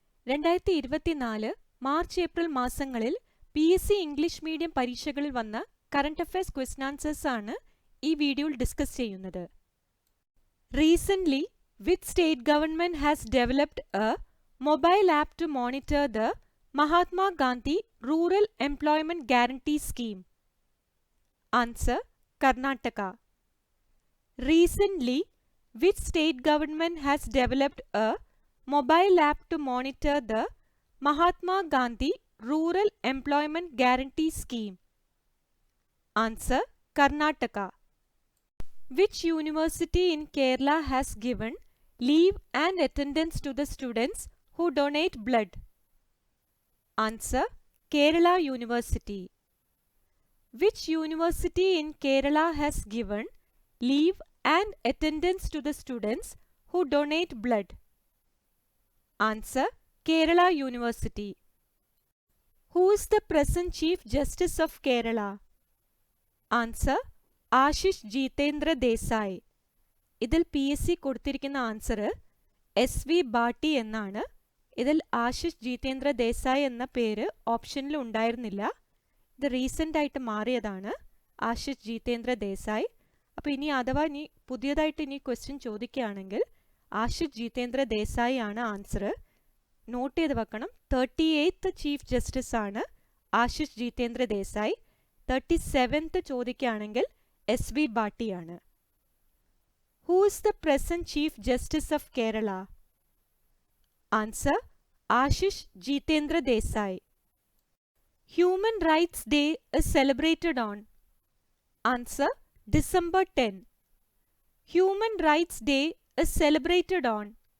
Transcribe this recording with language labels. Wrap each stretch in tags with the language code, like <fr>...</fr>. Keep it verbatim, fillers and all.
<ml>രണ്ടായിരത്തി ഇരുപത്തിനാല് March April മാസങ്ങളിൽ P S C English medium പരീക്ഷകളിൽ വന്ന കറണ്ട് അഫയേഴ്സ് ക്വസ്റ്റൻ ആൻസേഴ്സ് ആണ് ഈ വീഡിയോയിൽ ഡിസ്കസ് ചെയ്യുന്നത്.</ml> <en>Recently, which state government has developed a mobile app to monitor the Mahatma Gandhi Rural Employment Guarantee Scheme? Answer: Karnataka. Recently, which state government has developed a mobile app to monitor the Mahatma Gandhi Rural Employment Guarantee Scheme? Answer: Karnataka. Which university in Kerala has given leave and attendance to the students who donate blood? Answer: Kerala University. Which university in Kerala has given leave and attendance to the students who donate blood? Answer: Kerala University. Who is the present Chief Justice of Kerala? Answer: Ashish Jitendra Desai.</en> <ml>ഇതിൽ P S C കൊടുത്തിരിക്കുന്ന answer S V Bhatti എന്നാണ്. ഇതിൽ ആശിഷ് ജീതേന്ദ്ര ദേശായി എന്ന പേര് ഓപ്ഷനിൽ ഉണ്ടായിരുന്നില്ല. ഇത് recent ആയിട്ട് മാറിയതാണ്, ആശിഷ് ജീതേന്ദ്ര ദേശായി. അപ്പോൾ ഇനി അഥവാ ഇനി പുതിയതായിട്ട് ഇനി ക്വസ്റ്റ്യൻ ചോദിക്കുകയാണെങ്കിൽ ആശിഷ് ജീതേന്ദ്ര ദേശായി ആണ് ആൻസർ. നോട്ട് ചെയ്ത് വെക്കണം. തേർട്ടി എയ്ത്ത് ചീഫ് ജസ്റ്റിസ് ആണ് ആശിഷ് ജീതേന്ദ്ര ദേശായി. തേർട്ടി സെവൻത്ത് ചോദിക്കുകയാണെങ്കിൽ S V ബാട്ടിയാണ്.</ml> <en>Who is the present Chief Justice of Kerala? Answer: Ashish Jitendra Desai. Human Rights Day is celebrated on. Answer: December tenth. Human Rights Day is celebrated on.</en>